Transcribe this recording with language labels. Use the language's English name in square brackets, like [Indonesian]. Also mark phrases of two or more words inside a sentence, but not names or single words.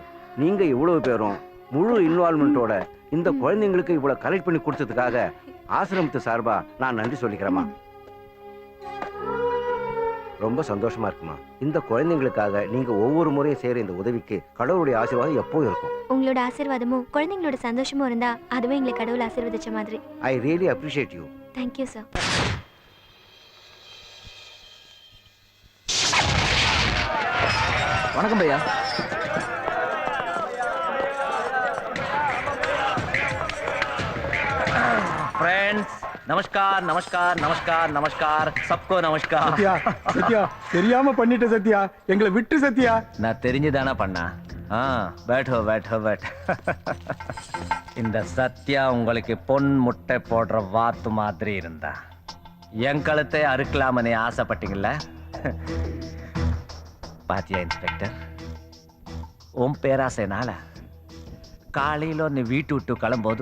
[Tamil] நீங்க இவ்வளவு பேரும் முழு இன்வால்மெண்ட்டோட இந்த குழந்தைங்களுக்கு இவ்வளவு கலெக்ட் பண்ணி கொடுத்ததுக்காக ஆசிரமத்து சார்பா நான் நன்றி சொல்லிக்கிறேம்மா. ரொம்ப சந்தோஷமா இருக்குமா. இந்த குழந்தைங்களுக்காக நீங்க ஒவ்வொரு முறையும் செய்யற இந்த உதவிக்கு கடவுளுடைய ஆசீர்வாதம் எப்பவும் இருக்கும். உங்களோட ஆசீர்வாதமும் குழந்தைங்களோட சந்தோஷமும் இருந்தா அதுவே எங்களை கடவுள் ஆசீர்வதிச்ச மாதிரி. [English] I really appreciate you. thank you sir. [Tamil] வணக்கம் பையா. [Hindi] फ्रेंड्स नमस्कार नमस्कार नमस्कार नमस्कार सबको नमस्कार. [Tamil] சத்யா, சத்யா, தெரியாம பண்ணிட்ட சத்யா. எங்களை விட்டு சத்யா. நான் தெரிஞ்சுதானா பண்ணா. [Hindi] बैठो बैठो बैठ. [Tamil] இந்த சத்யா உங்களுக்கு பொன் முட்டை போடுற வாத்து மாதிரி இருந்தா என் கழுத்தை அறுக்கலாமனே ஆசைப்பட்டீங்கல்ல? பாத்தியா இன்ஸ்பெக்டர், உன் பேராசைனால காலையில நீ வீட்டு விட்டு கிளம்போது